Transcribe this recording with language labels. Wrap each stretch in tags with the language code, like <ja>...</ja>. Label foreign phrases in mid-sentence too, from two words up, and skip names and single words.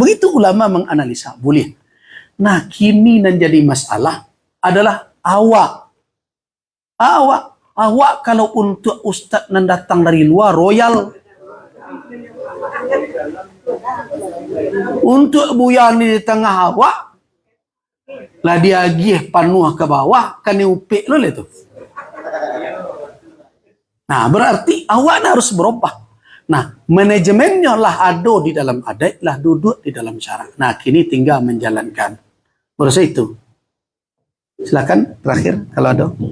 <id>Begitu ulama menganalisa, boleh. Nah, kini yang jadi masalah adalah awak. Awak kalau untuk ustaz yang datang dari luar, royal.</id> <min>Untuk buyani di tengah awak, lah dia agih panuh ke bawah, kan upik lo itu.</min> <id>Nah, berarti awak harus berubah. Nah, manajemennya lah ada di dalam adat, lah duduk di dalam syarak. Nah, kini tinggal menjalankan. Menurut itu. Silakan terakhir kalau ada.</id>